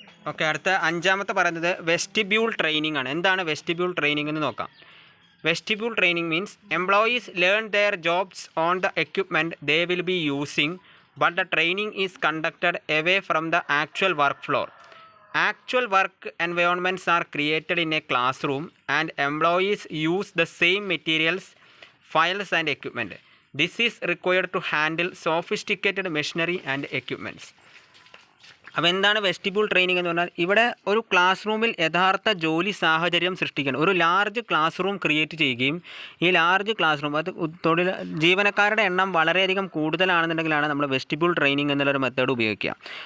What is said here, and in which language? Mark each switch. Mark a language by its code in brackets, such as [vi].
[ml] Okay, അടുത്ത അഞ്ചാമത്തെ പറയുന്നത് വെസ്റ്റിബ്യൂൾ ട്രെയിനിങ് ആണ്. എന്താണ് വെസ്റ്റിബ്യൂൾ ട്രെയിനിങ് എന്ന് നോക്കാം. [en] Vestibule training means employees learn their jobs on the equipment they will be using but the training is conducted away from the actual work floor. Actual work environments are created in a classroom and employees use the same materials, files and equipment. This is required to handle sophisticated machinery and equipments. [ml] അപ്പോൾ എന്താണ് vestibule training എന്ന് പറഞ്ഞാൽ ഇവിടെ ഒരു class റൂമിൽ യഥാർത്ഥ ജോലി സാഹചര്യം സൃഷ്ടിക്കാൻ ഒരു ലാർജ് ക്ലാസ് റൂം ക്രിയേറ്റ് ചെയ്യുകയും ഈ ലാർജ് ക്ലാസ് റൂം അത് ജീവനക്കാരുടെ എണ്ണം വളരെയധികം കൂടുതലാണെന്നുണ്ടെങ്കിലാണ് നമ്മൾ വെസ്റ്റിബ്യൂൾ ട്രെയിനിങ് എന്നുള്ളൊരു മെത്തേഡ് ഉപയോഗിക്കുക.